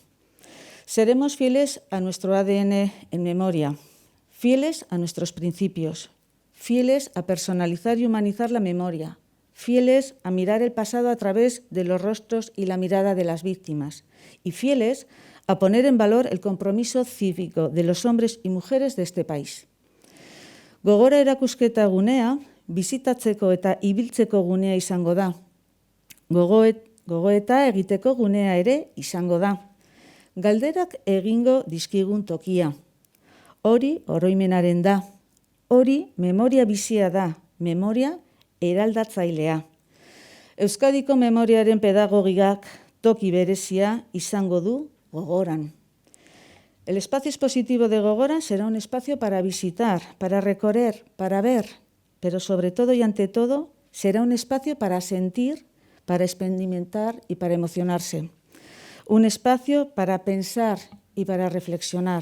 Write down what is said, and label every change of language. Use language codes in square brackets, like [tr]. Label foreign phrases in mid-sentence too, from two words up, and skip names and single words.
[es] Seremos fieles a nuestro ADN en memoria, fieles a nuestros principios, fieles a personalizar y humanizar la memoria, fieles a mirar el pasado a través de los rostros y la mirada de las víctimas y fieles a poner en valor el compromiso cívico de los hombres y mujeres de este país. [eu] Gogora erakusketa gunea, bizitatzeko eta ibiltzeko gunea izango da. Gogoeta egiteko gunea ere izango da. Galderak egingo dizkigun tokia. Hori oroimenaren da. Hori memoria bizia da, memoria eraldatzailea. Euskadiko memoriaren pedagogikak toki berezia izango du Gogoran. [es] El espacio expositivo de Gogora será un espacio para visitar, para recorrer, para ver, pero sobre todo y ante todo será un espacio para sentir, para experimentar y para emocionarse. Un espacio para pensar y para reflexionar.